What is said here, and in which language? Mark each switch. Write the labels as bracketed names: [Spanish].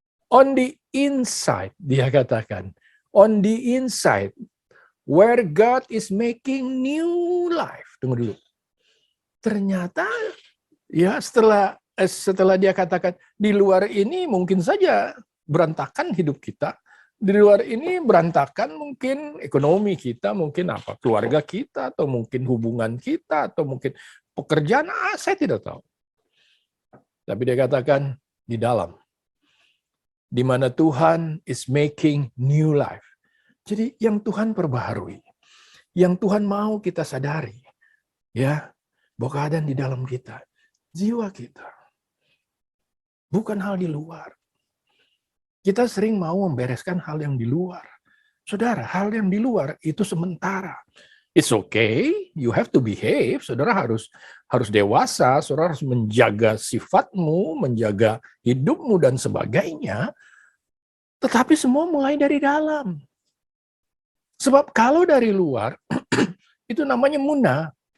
[English] On the inside, [Indonesian] dia katakan, [English] on the inside, where God is making new life. [Indonesian] Tunggu dulu. Ternyata, ya setelah dia katakan, di luar ini mungkin saja berantakan hidup kita, di luar ini berantakan mungkin ekonomi kita, mungkin apa, keluarga kita, atau mungkin hubungan kita, atau mungkin pekerjaan, saya tidak tahu. Tapi dia katakan di dalam, di mana Tuhan [English] is making new life. [Indonesian] Jadi yang Tuhan perbaharui, yang Tuhan mau kita sadari, ya, bahwa keadaan di dalam kita, jiwa kita, bukan hal di luar. Kita sering mau membereskan hal yang di luar. Saudara, hal yang di luar itu sementara. [English] It's okay, you have to behave. [Indonesian] Saudara harus dewasa, saudara harus menjaga sifatmu, menjaga hidupmu dan sebagainya. Tetapi semua mulai dari dalam. Sebab kalau dari luar, itu namanya munah.